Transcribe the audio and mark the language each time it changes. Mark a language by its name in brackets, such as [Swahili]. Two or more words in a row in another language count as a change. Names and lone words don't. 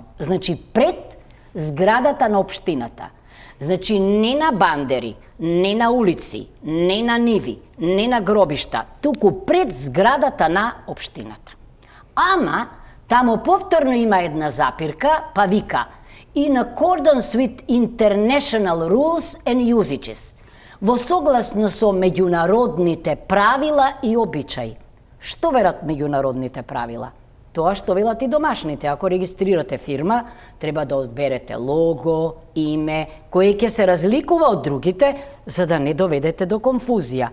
[Macedonian] Значи, пред зградата на општината, значи не на бандери, не на улици, не на ниви, не на гробишта, туку пред зградата на општината. Ама, тамо повторно има една запирка, па вика [English] in accordance with international rules and usages, [Macedonian] во согласно со меѓународните правила и обичаи. Што верат меѓународните правила? Тоа што велат и домашните. Ако регистрирате фирма, треба да одберете лого, име, кое ќе се разликува од другите, за да не доведете до конфузија.